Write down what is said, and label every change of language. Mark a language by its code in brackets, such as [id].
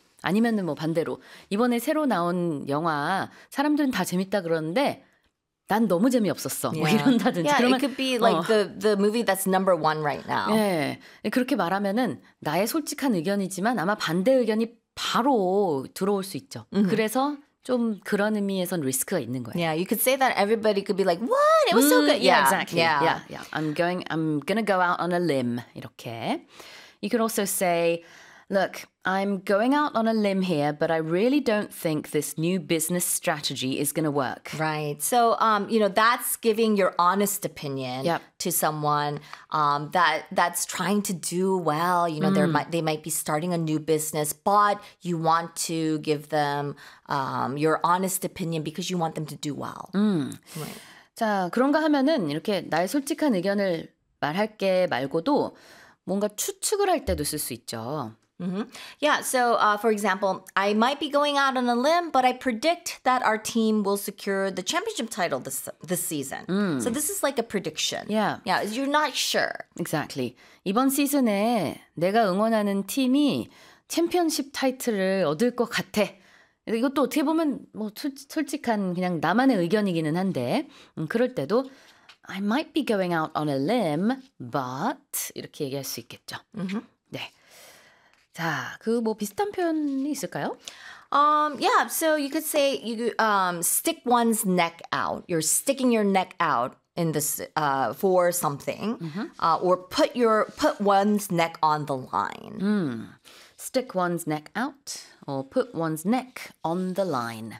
[ko] 아니면은 뭐 반대로 이번에 새로 나온 영화 사람들은 다 재밌다 그러는데 난 너무 재미없었어. [en] Yeah. [ko] 뭐 이런다든지. [en] Yeah, [ko] 그러면, [en] it could be like the movie that's number one right now. [ko] 예, 그렇게 말하면은 나의 솔직한 의견이지만 아마 반대 의견이 바로 들어올 수 있죠. [en] Mm-hmm. [ko] 그래서 좀 그런 의미에선 리스크가 있는 거예요. [en] Yeah, you could say that everybody could be like, what? It was so good. Yeah, exactly. Yeah. Yeah, yeah. I'm gonna go out on a limb. [ko] 이렇게. [en] You could also say, look, I'm going out on a limb here, but I really don't think this new business strategy is going to work. Right. So, you know, that's giving your honest opinion yep. to someone that's trying to do well. You know, they might be starting a new business, but you want to give them your honest opinion because you want them to do well. Right. [ko] 자, 그런가 하면은 이렇게 나의 솔직한 의견을 말할게 말고도 뭔가 추측을 할 때도 쓸 수 있죠. [en] Mm-hmm. Yeah, so for example, I might be going out on a limb, but I predict that our team will secure the championship title this season. Mm. So this is like a prediction. Yeah. Yeah, you're not sure. Exactly. [ko] 이번 시즌에 내가 응원하는 팀이 챔피언십 타이틀을 얻을 것 같아. 이것도 어떻게 보면 뭐 솔직한 그냥 나만의 의견이기는 한데 그럴 때도 [en] I might be going out on a limb, but [ko] 이렇게 얘기할 수 있겠죠. [en] Mm-hmm. [ko] 네. 자, 그 뭐 비슷한 표현이 있을까요? [en] Yeah, so you could say you stick one's neck out. You're sticking your neck out in this for something mm-hmm. Or put one's neck on the line. Mm. Stick one's neck out or put one's neck on the line.